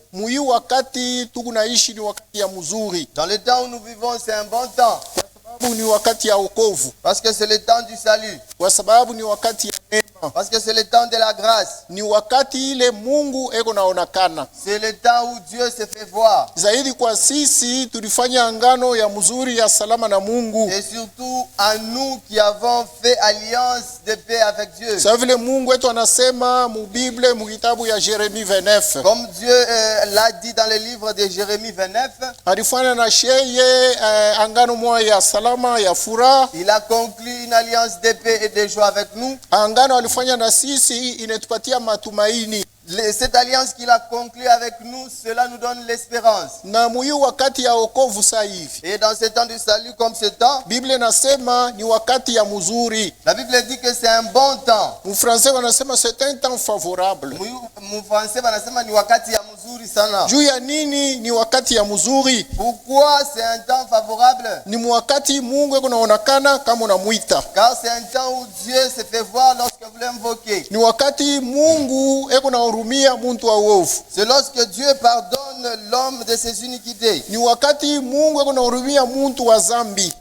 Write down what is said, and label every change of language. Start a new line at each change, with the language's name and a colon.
Swahili: Muyi wakati tunaishi ni wakati ya mzuri.
French: Dans le temps où nous vivons, c'est un bon temps.
Swahili: Kwa sababu ni wakati ya wokovu.
French: Parce que c'est le temps du salut.
Swahili: Kwa sababu ni wakati ya neema.
French: Parce que c'est le temps de la grâce.
Swahili: Ni wakati ile Mungu eko naonekana.
French: C'est le temps où Dieu se fait voir.
Swahili: Zaidi kwa sisi tulifanya angano ya mzuri ya salama na Mungu.
French: Et surtout à nous qui avons fait alliance de paix avec Dieu.
Swahili: Sasa vile Mungu wetu anasema mu Bible mu kitabu ya Yeremie 29.
French: Comme Dieu l'a dit dans le livre de Jérémie 29.
Swahili: Alifanya na sheye angano moja ya salama ya furaha.
French: Il a conclu une alliance de paix et de joie avec nous.
Swahili: Angano alifanya na sisi inetupatia matumaini.
French: Cette alliance qu'il a conclue avec nous, cela nous donne l'espérance.
Swahili: Na muyi wakati ya wokovu sasa hivi.
French: Et dans ce temps du salut comme ce temps,
Swahili: Biblia inasema ni wakati ya mzuri.
French: la Bible dit que c'est un bon temps.
Swahili: Mu français wanasema
French: c'est un temps favorable.
Swahili: Mu français banasema ni wakati ya mzuri sana. Juu ya nini ni wakati ya mzuri?
French: Pourquoi c'est un temps favorable?
Swahili: Ni wakati Mungu kunaonekana kama unamuita.
French: Car c'est un temps où Dieu se fait voir lorsque vous l'invoquez.
Swahili: Ni wakati Mungu kunahurumia muntu wa uovu.
French: C'est lorsque Dieu pardonne l'homme de ses iniquités.
Swahili: Ni wakati Mungu kunahurumia muntu wa zambi.